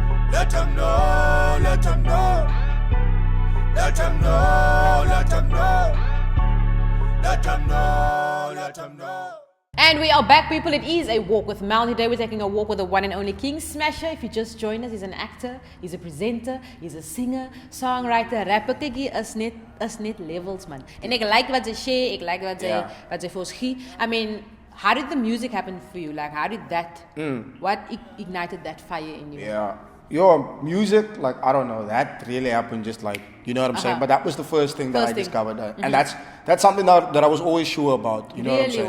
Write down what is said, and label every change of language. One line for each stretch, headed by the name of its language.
English: Let them know. Let them know. Let them know. Let them know. Let them know. Let them know. And we are back, people. It is a walk with Mel. Today we're taking a walk with the one and only KingSmasher. If you just joined us, he's an actor, he's a presenter, he's a singer, songwriter, rapper.
Afrikaans: Kijk, hy is net levels, man. En ek like wat hy share, ek like wat hy vir ons gee.
English: I mean, how did the music happen for you? Like, how did that, what ignited that fire in you? Yeah. Your music, like, I don't know, that really happened just like, you know what I'm saying? But that was the first thing that I discovered. And that's something that I was always sure about, you know what I'm saying?